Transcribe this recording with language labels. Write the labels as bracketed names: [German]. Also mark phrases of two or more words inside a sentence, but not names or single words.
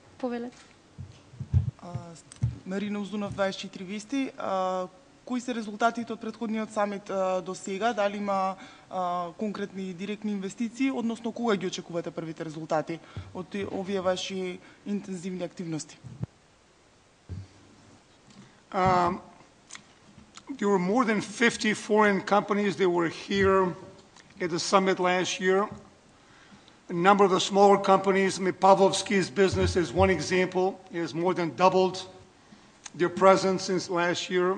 [Macedonian] Марина Узунов, 24 вести. Кои се резултатите од претходниот самит до сега? Дали има конкретни и директни инвестиции, односно кога ги очекувате првите резултати од овие ваши интензивни активности? [English] There were more than 50 foreign companies that were here at the summit last year. A number of the smaller companies, Pavlovsky's business is one example, has more than doubled their presence since last year.